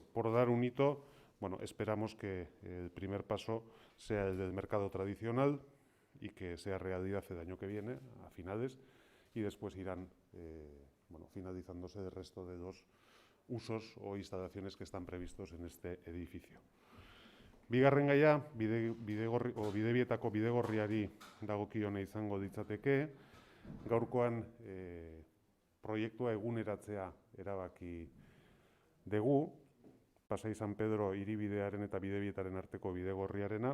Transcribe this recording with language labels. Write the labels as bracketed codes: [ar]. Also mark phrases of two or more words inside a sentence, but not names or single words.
[es] Por dar un hito, bueno, esperamos que el primer paso sea el del mercado tradicional y que sea realidad el año que viene, a finales, y después irán finalizándose el resto de los usos o instalaciones que están previstos en este edificio. [eu] Bigarren gaia, bidebietako bidegorriari dagokiona izango litzateke. Gaurkoan proiektua eguneratzea erabaki dugu, Pasai San Pedro hiribidearen eta bidebietaren arteko bidegorriarena.